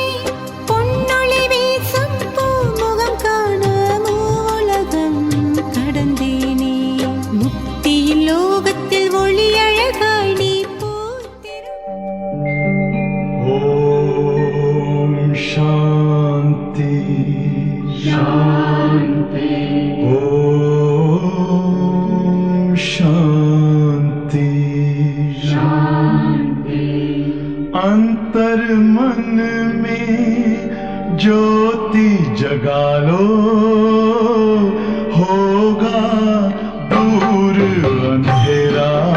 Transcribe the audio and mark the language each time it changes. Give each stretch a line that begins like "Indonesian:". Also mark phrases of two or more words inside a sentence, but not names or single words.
Tamil: பொன்னொளி வீசும் பூமுகம் காண மூலகம் கடந்தேனே, முக்தியின் லோகத்தில் ஒளி அழகாய் நீ பூத்திரும்.
Hindi: ओम शांति शांति, ஓம் शांति शांति। अंतर मन में ज्योति जगा लो, होगा दूर अंधेरा।